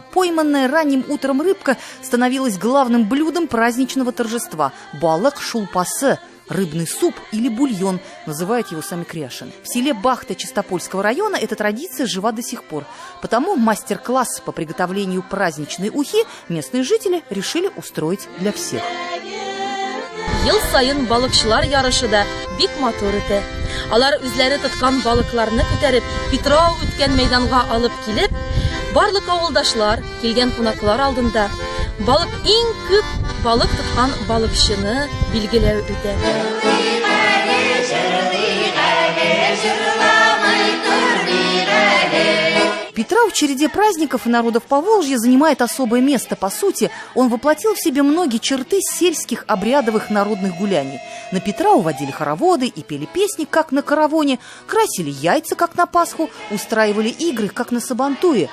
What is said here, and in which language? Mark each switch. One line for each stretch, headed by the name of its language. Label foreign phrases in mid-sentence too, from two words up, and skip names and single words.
Russian: Пойманная ранним утром рыбка становилась главным блюдом праздничного торжества –
Tatar: балак шулпасы.
Russian: Рыбный суп или бульон, называют его сами кряшины. В селе Бахта Чистопольского района эта традиция жива до сих пор. Потому мастер-класс по приготовлению праздничной ухи местные жители решили устроить для всех.
Tatar: Ел сайын балыкчылар ярышы да бик матур ите. Алар үзләре тоткан балыкларны күтәреп, Петрау үткән мәйданга алып килеп, барлык авылдашлар килгән кунаклар алдында балык иң күп балык тоткан балыкчыны билгеләү үтә.
Russian: Петрау в череде праздников и народов Поволжья занимает особое место. По сути, он воплотил в себе многие черты сельских обрядовых народных гуляний. На Петрау водили хороводы и пели песни, как на каравоне, красили яйца, как на Пасху, устраивали игры, как на Сабантуе.